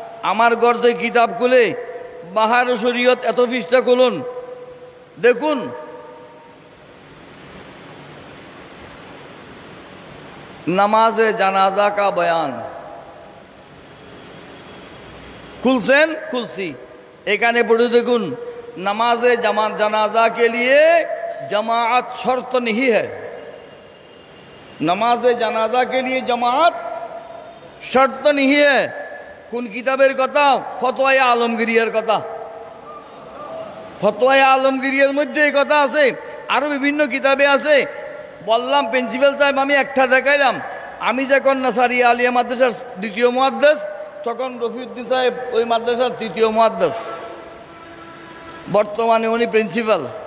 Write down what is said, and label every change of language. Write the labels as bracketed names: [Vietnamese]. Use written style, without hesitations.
[Bangla] আমার ঘর থেকে কিতাব খুলে বাহার শরীয়ত এত পৃষ্ঠা খুলুন, দেখুন নামাজে জানাজা কা বয়ান খুলছেন, খুলছি, এখানে পড়ে দেখুন [Hindi] नमाज़े जनाजा के लिए जमात शर्त नहीं है। नमाज जनाजा के लिए जमात शर्त नहीं है। [Bangla] কোন কিতাবের কথা? ফতোয়া আলমগীরিয়ার কথা। ফতোয়া আলমগীরিয়ার মধ্যে এই কথা আছে, আরো বিভিন্ন কিতাবে আছে। বললাম প্রিন্সিপাল সাহেব আমি একটা দেখাইলাম, আমি যখন নাসারিয়া আলিয়া মাদ্রাসার দ্বিতীয় মুহাদ্দিস, তখন রফিউদ্দিন সাহেব ওই মাদ্রাসার তৃতীয় মুহাদ্দিস, বর্তমানে উনি প্রিন্সিপাল।